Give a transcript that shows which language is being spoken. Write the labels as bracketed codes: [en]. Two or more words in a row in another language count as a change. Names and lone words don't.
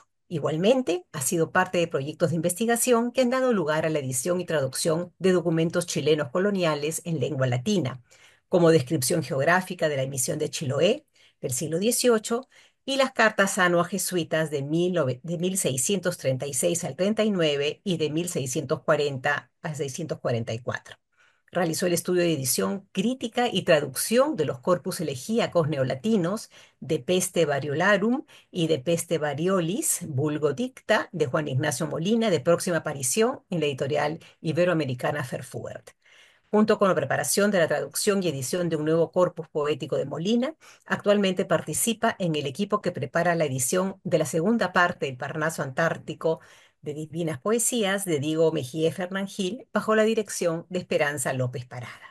[es] Igualmente, ha sido parte de proyectos de investigación que han dado lugar a la edición y traducción de documentos chilenos coloniales en lengua latina, como descripción geográfica de la emisión de Chiloé del siglo XVIII y las cartas Ano a jesuitas de 1636 al 39 y de 1640 a 644. Realizó el estudio de edición crítica y traducción de los corpus elegíacos neolatinos de Peste Variolarum y de Peste Variolis, vulgo dicta, de Juan Ignacio Molina, de próxima aparición en la editorial iberoamericana Verfurth. Junto con la preparación de la traducción y edición de un nuevo corpus poético de Molina, actualmente participa en el equipo que prepara la edición de la segunda parte del Parnaso Antártico de Divinas Poesías de Diego Mejía Fernangil, bajo la dirección de Esperanza López Parada.